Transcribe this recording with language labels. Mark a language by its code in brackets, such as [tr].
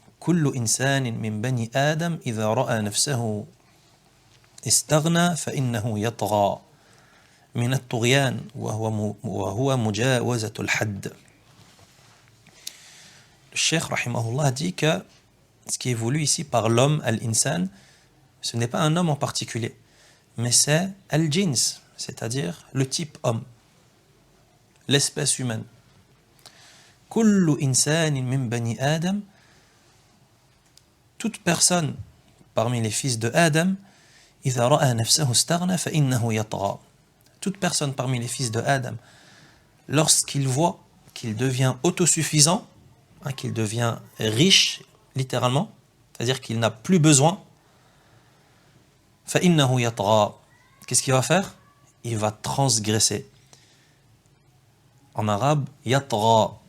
[ar] كل إنسان من بني آدم إذا رأى نفسه استغنى فإنه يطغى من الطغيان وهو مجاوزة الحد. [fr] Le cheikh rahimahullah dit que ce qui est voulu ici par l'homme, al-insan, ce n'est pas un homme en particulier, mais c'est al-jins, c'est-à-dire le type homme, l'espèce humaine. [ar] كل إنسان من بني آدم, [fr] toute personne parmi les fils de Adam, [ar] إذا رأى نفسه استغنى فإنه يطغى. [fr] Toute personne parmi les fils de Adam, lorsqu'il voit qu'il devient autosuffisant, qu'il devient riche, littéralement, c'est-à-dire qu'il n'a plus besoin, [ar] فإنه يطغى. [fr] Qu'est-ce qu'il va faire? Il va transgresser. En arabe, yatgha.